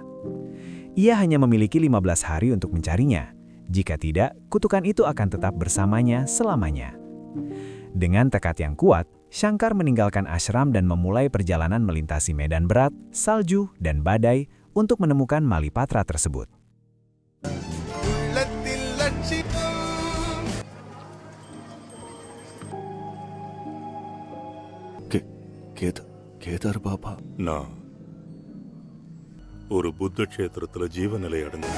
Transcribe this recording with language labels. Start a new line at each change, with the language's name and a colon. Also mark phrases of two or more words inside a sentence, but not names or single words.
Indonesian: Ia hanya memiliki 15 hari untuk mencarinya. Jika tidak, kutukan itu akan tetap bersamanya selamanya. Dengan tekad yang kuat, Shankar meninggalkan ashram dan memulai perjalanan melintasi medan berat, salju, dan badai untuk menemukan Malipatra tersebut.
Tamil: கேதார் பாபா, நான் ஒரு புத்த கஷேத்திரத்துல ஜீவநிலை அடைஞ்சேன்.